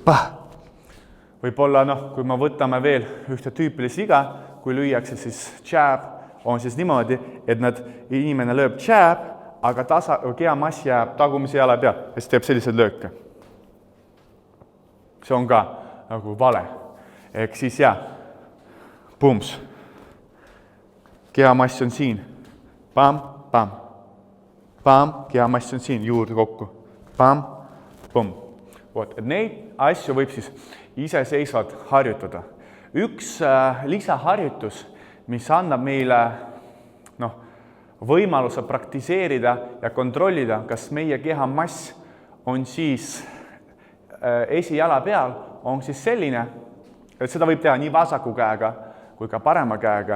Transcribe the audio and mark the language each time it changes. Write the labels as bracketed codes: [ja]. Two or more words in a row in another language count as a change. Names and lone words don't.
[et] Võib-olla, kui me võtame veel ühte tüüpilist viga, kui lüüakse siis jab, on siis niimoodi, et inimene lööb jab, aga kehamass jääb tagumise jala peal ja siis teeb sellised lööke. See on ka nagu vale. Ehk siis pumps. Kehamass on siin. Pam, pam. Pam, kehamass on siin juurde kokku. Pam, pum. Et neid asju võib siis iseseisvalt harjutada. Üks lisaharjutus, mis annab meile võimaluse praktiseerida ja kontrollida, kas meie kehamass on siis esijala peal, on siis selline, et seda võib teha nii vasaku käega kui ka parema käega.